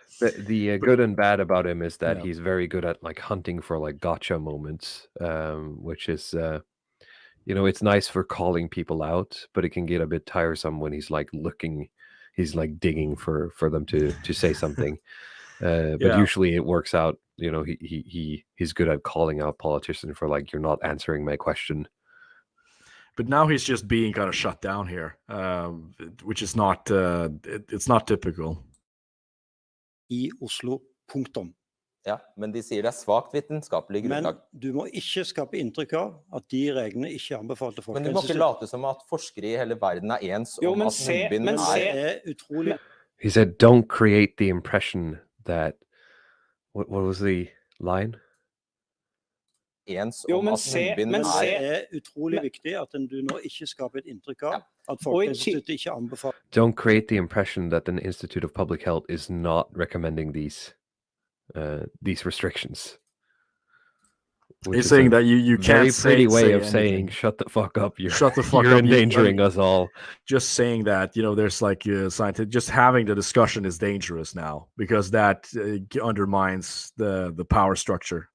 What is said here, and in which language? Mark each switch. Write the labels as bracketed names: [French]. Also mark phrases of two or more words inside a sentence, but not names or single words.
[English] The good and bad about him is that he's very good at like hunting for like gotcha moments, which is it's nice for calling people out, but it can get a bit tiresome when he's like digging for them to say something. But usually it works out. He's good at calling out politicians for like, you're not answering my question. But now he's just being kind of shut down here, which is not it's not typical. [Norwegian] I Oslo, punktum. Ja, men de sier det er svakt vitenskapelig grunnlag. Men du må ikke skape inntrykk av at de reglene ikke er anbefalt til Men du må ikke late som at forskere i hele verden er ens om at munnbind er utrolig. [English] He said, don't create the impression that what was the line? [Norwegian] Ens om at munnbind er utrolig viktig at du nå ikke skaper et inntrykk av at Folkehelseinstituttet ikke anbefaler. [English] Don't create the impression that the Institute of Public Health is not recommending these restrictions. He's saying that you can't say way of anything. Saying shut the fuck up. Shut the fuck you're up. endangering us all. Just saying that, there's like scientific. Just having the discussion is dangerous now because that undermines the power structure.